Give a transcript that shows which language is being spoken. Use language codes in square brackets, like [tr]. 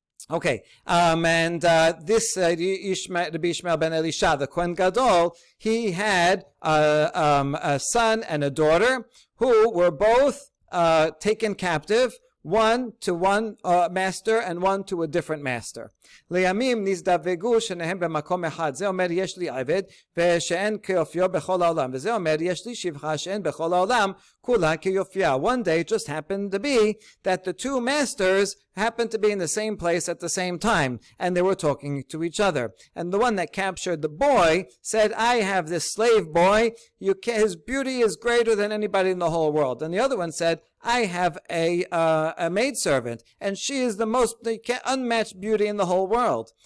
[en] Okay, this Rabbi Ishmael ben Elisha, the Kohen Gadol, he had a son and a daughter who were both taken captive, one to one master and one to a different master. [he] לימים נזדווגו שניהם במקום אחד. זה אומר יש לי עבד ושאין כיופיו בכל העולם. וזה אומר יש לי שפחה שאין בכל העולם כולה כיופייה. [en] One day it just happened to be that the two masters happened to be in the same place at the same time, and they were talking to each other. And the one that captured the boy said, I have this slave boy, his beauty is greater than anybody in the whole world. And the other one said, I have a maidservant, and she is the most unmatched beauty in the whole world.